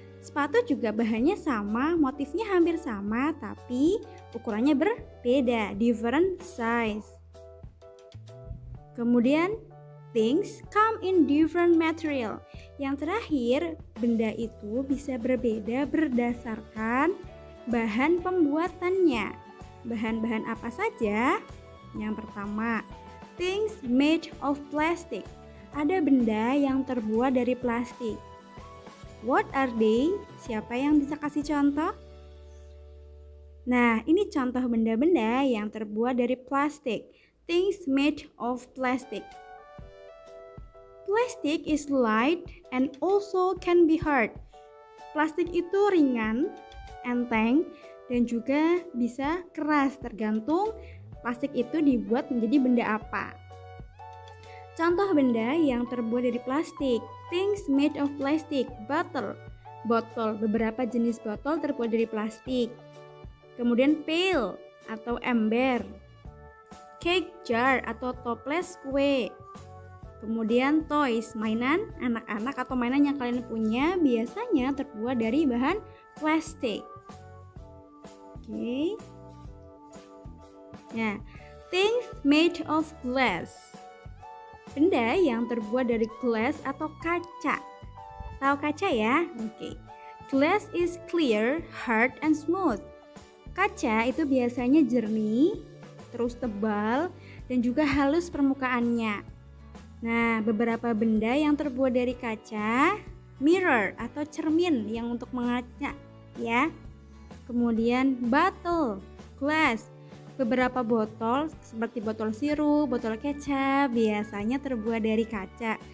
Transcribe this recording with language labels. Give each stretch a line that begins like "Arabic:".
Indonesian: Sepatu juga bahannya sama, motifnya hampir sama, tapi ukurannya berbeda,
English: different size. Kemudian, things come in different material.
Indonesian: Yang terakhir, benda itu bisa berbeda berdasarkan bahan pembuatannya. Bahan-bahan apa saja? Yang pertama,
English: things made of plastic.
Indonesian: Ada benda yang terbuat dari plastik.
English: What are they?
Indonesian: Siapa yang bisa kasih contoh? Nah, ini contoh benda-benda yang terbuat dari plastik.
English: Things made of plastic. Plastic is light and also can be hard.
Indonesian: Plastik itu ringan, enteng, dan juga bisa keras, tergantung plastik itu dibuat menjadi benda apa. Contoh benda yang terbuat dari plastik.
English: Things made of plastic.
Indonesian: Bottle. Botol. Beberapa jenis botol terbuat dari plastik. Kemudian pail atau ember. Cake jar atau toples kue. Kemudian toys, mainan anak-anak atau mainan yang kalian punya biasanya terbuat dari bahan plastik. Oke.
English: Nah, things made of glass.
Indonesian: Benda yang terbuat dari glass atau kaca. Tahu kaca ya? Oke.
English: Glass is clear, hard, and smooth.
Indonesian: Kaca itu biasanya jernih, terus tebal, dan juga halus permukaannya. Nah, beberapa benda yang terbuat dari kaca, mirror atau cermin yang untuk mengaca, ya. Kemudian bottle, glass. Beberapa botol seperti botol sirup, botol kecap biasanya terbuat dari kaca.